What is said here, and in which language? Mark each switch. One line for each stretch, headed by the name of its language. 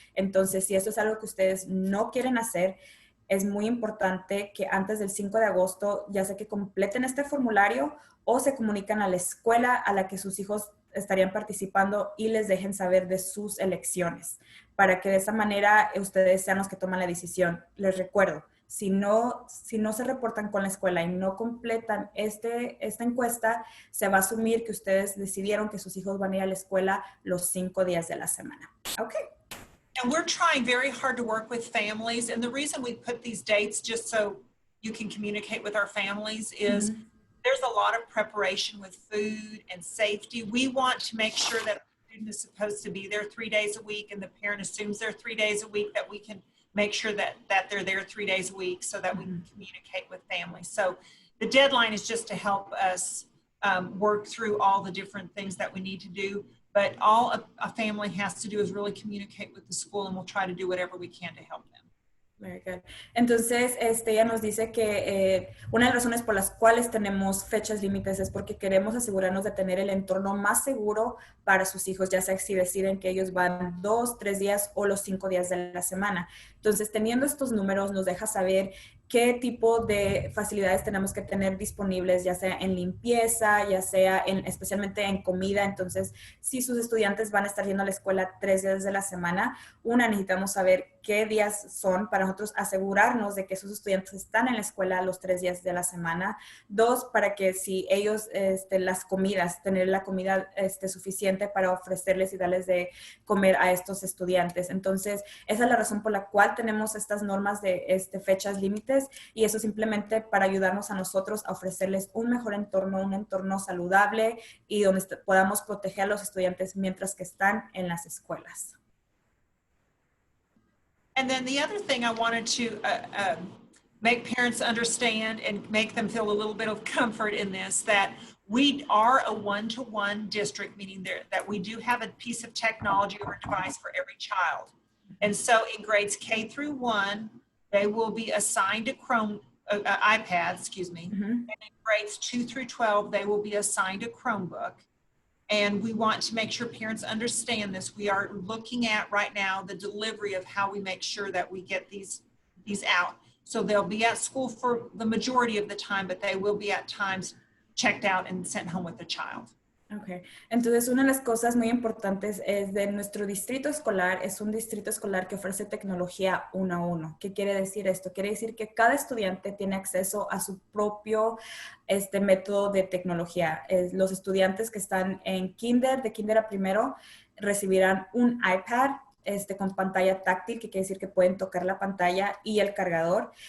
Spanish: Entonces, si esto es algo que ustedes no quieren hacer, es muy importante que antes del 5 de agosto ya sea que completen este formulario o se comunican a la escuela a la que sus hijos estarían participando y les dejen saber de sus elecciones, para que de esa manera ustedes sean los que toman la decisión. Les recuerdo, si no se reportan con la escuela y no completan esta encuesta, se va a asumir que ustedes decidieron que sus hijos van a ir a la escuela los 5 días de la semana.
English: Okay. And we're trying very hard to work with families. And the reason we put these dates just so you can communicate with our families is there's a lot of preparation with food and safety. We want to make sure that a student is supposed to be there 3 days a week and the parent assumes they're 3 days a week, that we can make sure that they're there 3 days a week so that we can communicate with families. So the deadline is just to help us work through all the different things that we need to do. But all a family has to do is really communicate with the school, and we'll try to do whatever we can to help them. Very good.
Spanish: Entonces, ella nos dice que una de las razones por las cuales tenemos fechas límites es porque queremos asegurarnos de tener el entorno más seguro para sus hijos, ya sea si deciden que ellos van 2, 3 días o los 5 días de la semana. Entonces, teniendo estos números nos deja saber qué tipo de facilidades tenemos que tener disponibles, ya sea en limpieza, ya sea especialmente en comida. Entonces, si sus estudiantes van a estar yendo a la escuela 3 días de la semana, necesitamos saber qué días son para nosotros asegurarnos de que sus estudiantes están en la escuela los 3 días de la semana. 2, para que si ellos, las comidas, tener la comida suficiente para ofrecerles y darles de comer a estos estudiantes. Entonces, esa es la razón por la cual tenemos estas normas de fechas límites, y eso simplemente para ayudarnos a nosotros a ofrecerles un mejor entorno, un entorno saludable y donde podamos proteger a los estudiantes mientras que están en las escuelas.
English: And then the other thing I wanted to make parents understand and make them feel a little bit of comfort in this, that we are a one-to-one district, meaning that we do have a piece of technology or a device for every child. And so in grades K through 1, they will be assigned a iPad, and in grades 2 through 12, they will be assigned a Chromebook. And we want to make sure parents understand this. We are looking at right now the delivery of how we make sure that we get these out. So they'll be at school for the majority of the time, but they will be at times checked out and sent home with the child.
Spanish: Ok, entonces una de las cosas muy importantes es de nuestro distrito escolar, es un distrito escolar que ofrece tecnología 1 a 1. ¿Qué quiere decir esto? Quiere decir que cada estudiante tiene acceso a su propio método de tecnología. Los estudiantes que están en de kinder a primero, recibirán un iPad con pantalla táctil, que quiere decir que pueden tocar la pantalla y el cargador.